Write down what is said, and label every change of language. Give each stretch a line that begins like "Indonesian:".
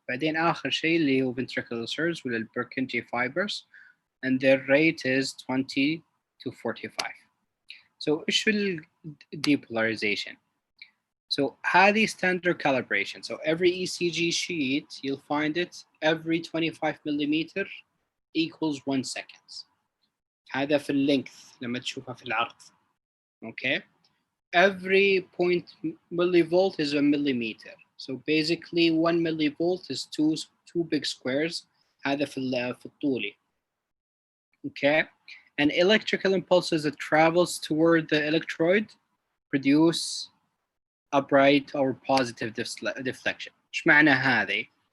Arabic: بعدين آخر شيء اللي هو
English: ventricular surge with Purkinje fibers, and their rate is 20 to 45. So
Arabic: إيش
English: depolarization? So هذه standard calibration. So every ECG sheet, you'll find it every 25 millimeter equals 1 second.
Arabic: هذا في length لما تشوفها في العرض.
English: Okay. Every point millivolt is a millimeter. So basically 1 millivolt is two big squares.
Arabic: هذا في الطولي.
English: Okay. And electrical impulses that travels toward the electrode produce a bright or positive deflection.
Arabic: إيش معنى هذه?